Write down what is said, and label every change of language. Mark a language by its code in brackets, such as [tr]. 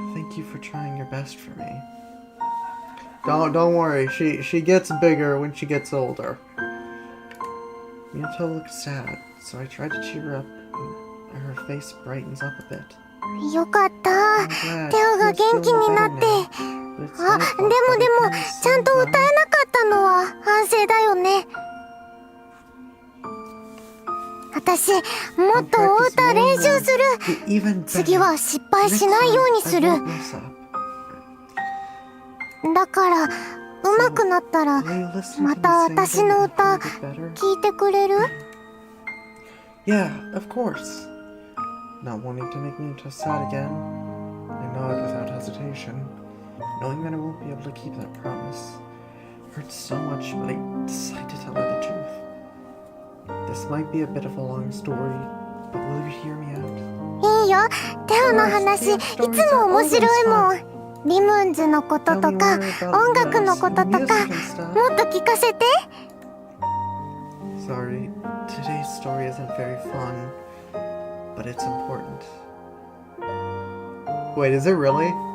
[en] Thank you for trying your best for me. Don't worry. She gets bigger when she gets older. Minato looks sad, so I tried to cheer her up, and her face brightens up a bit. [ja] よかった。テオが元気になって。あ、でもちゃんと歌えなかったのは反省だよね。私、もっとお歌練習する。次は失敗しないようにする。だから、上手くなったら、また私の歌、聞いてくれる？ [en] Yeah, of course. Not wanting to make me into sad again, I nod without hesitation, knowing that I won't be able to keep that promise. It hurts so much, but I decide to tell her the truth. This might be a bit of a long story, but will you hear me out? [ja] いいよ。テオの話、いつも面白いもん。リムンズのこととか、音楽のこととか、もっと聞かせて。 [en] Sorry, today's story isn't very fun, but it's important. Wait, is it really?